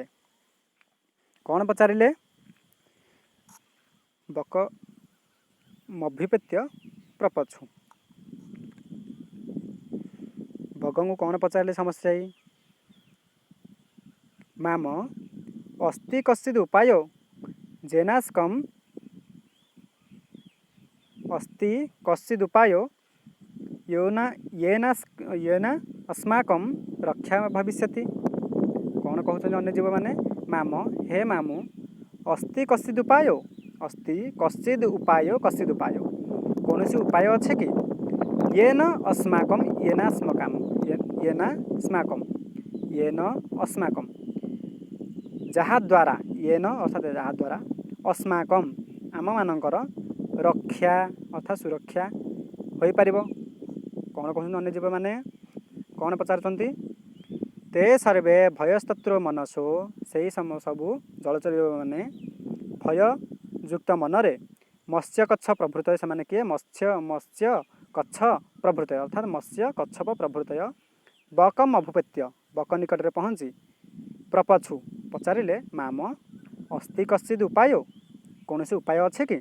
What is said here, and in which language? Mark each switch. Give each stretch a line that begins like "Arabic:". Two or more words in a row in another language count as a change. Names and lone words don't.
Odia: କ'ଣ ପଚାରିଲେ?
Sanskrit: ବକମଭ୍ୟୁପେତ୍ୟ ପ୍ରପଛୁ।
Odia: ବଗଙ୍କୁ କ'ଣ ପଚାରିଲେ ସମସ୍ତେ?
Sanskrit: ମାମ ଅସ୍ତି କଶ୍ଚିଦ୍ ଉପାୟ ଜେନାସ୍କମ୍ अस्ति कश्चिद् उपाय येन अस्माकं रक्षा भविष्यति।
Odia: କ'ଣ କହୁଛନ୍ତି ଅନ୍ୟ ଜୀବମାନେ? ମାମ ହେ ମାମୁ
Sanskrit: अस्ति कश्चिद् उपाय କଶ୍ଚିଦ୍ ଉପାୟ
Odia: କୌଣସି ଉପାୟ ଅଛି କି?
Sanskrit: येन अस्माकं
Odia: ଯାହାଦ୍ୱାରା ଯାହାଦ୍ୱାରା अस्माकं ଆମମାନଙ୍କର ରକ୍ଷା ଅର୍ଥାତ୍ ସୁରକ୍ଷା ହୋଇପାରିବ। କ'ଣ କହୁଛନ୍ତି ଅନ୍ୟ ଜୀବମାନେ? କ'ଣ ପଚାରୁଛନ୍ତି?
Sanskrit: ते सर्वे ଭୟସ୍ତତ୍ର ମନସୋ
Odia: ସେହି ସବୁ ଜଳଚର ଜୀବମାନେ ଭୟଯୁକ୍ତ ମନରେ
Sanskrit: ମତ୍ସ୍ୟକଚ୍ଛ ପ୍ରଭୃତୟ
Odia: ସେମାନେ କିଏ?
Sanskrit: ମତ୍ସ୍ୟ କଚ୍ଛ ପ୍ରଭୃତୟ
Odia: ଅର୍ଥାତ୍
Sanskrit: ମତ୍ସ୍ୟ କଚ୍ଛପ ପ୍ରଭୃତୟ ବକମଭ୍ୟୁପେତ୍ୟ
Odia: ବକ ନିକଟରେ ପହଞ୍ଚି ପ୍ରପଛୁ ପଚାରିଲେ
Sanskrit: ମାମ ଅସ୍ତି କଶ୍ଚିଦ୍ ଉପାୟ
Odia: କୌଣସି ଉପାୟ ଅଛି କି?